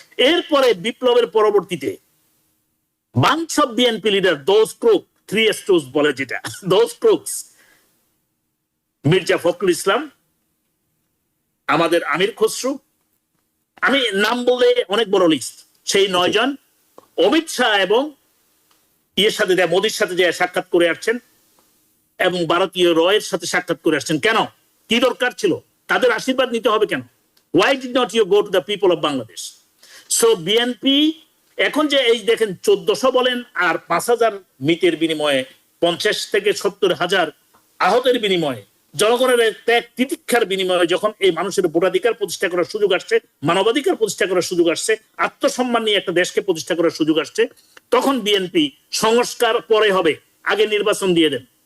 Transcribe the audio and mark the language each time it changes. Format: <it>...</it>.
<bn>এরপরে বিপ্লবের পরবর্তীতে</bn> <en>bunch of BNP leader, those crook,</en> <bn>3 স্টোজ বলে যেটা, দোজ ক্রুকস, মির্জা ফখরুল ইসলাম, আমাদের আমির খসরু, আমি নাম বললে অনেক বড় লিস্ট, সেই 9 জন অমিত শাহ এবং সাথে মোদীর সাথে যে সাক্ষাৎ করে আসছেন এবং ভারতীয় রয়ের সাথে সাক্ষাৎ করে আসছেন। কেন? কি দরকার ছিল? তাদের আশীর্বাদ নিতে হবে কেন?</bn> <en>Why did not you go to the people of Bangladesh?</en> <bn>So BNP এখন যে এই দেখেন 1400 বলেন আর 5000 মৃতের বিনিময়ে 50 থেকে 70,000 আহতের বিনিময়ে, জনগণের ত্যাগ তিতিক্ষার বিনিময়ে যখন এই মানুষের ভোটাধিকার প্রতিষ্ঠা করার সুযোগ আসছে, মানবাধিকার প্রতিষ্ঠা করার সুযোগ আসছে, আত্মসম্মান নিয়ে একটা দেশকে প্রতিষ্ঠা করার সুযোগ আসছে, তখন বিএনপি সংস্কার পরে হবে, আগে নির্বাচন দিয়ে দেন।</bn>